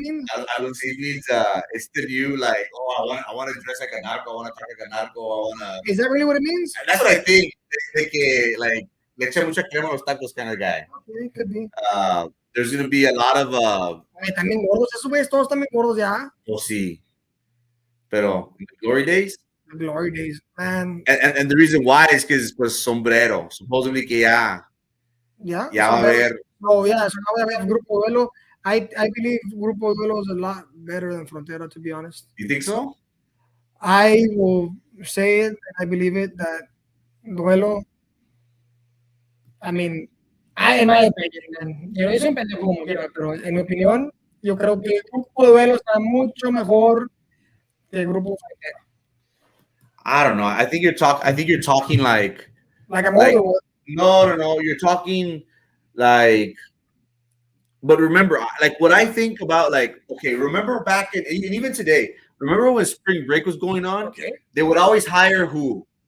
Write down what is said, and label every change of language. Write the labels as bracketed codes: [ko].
[en] means it's the new, like, I want to dress like a narco, I want to talk like a narco, Is that really what it means? And that's what I think. [es] De que, [en] like, [es] le echa mucha crema a los tacos [en] kind of guy. Okay, could be. There's going to be a lot of... [es] también gordos, esos güeyes todos también gordos ya. Oh, sí. Pero, [en] in the glory days? Glory days, man. And the reason why is because [es] pues [en] sombrero. Supposedly [es] que ya va a haber... [en] Oh, yeah, so now we have Grupo Duelo. I believe Grupo Duelo is a lot better than Frontera, to be honest. You think so? I will say it, and I believe it, that Duelo, I mean, in my opinion, man, [es] yo soy un pendejo como quiera, pero en mi opinión, yo creo que Grupo Duelo está mucho mejor que Grupo Frontera. [en] I don't know. I think you're talking like I'm older. No. You're talking like, but remember, like what I think about, like, okay, remember back in, and even today, remember when spring break was going on? Okay. They would always hire who?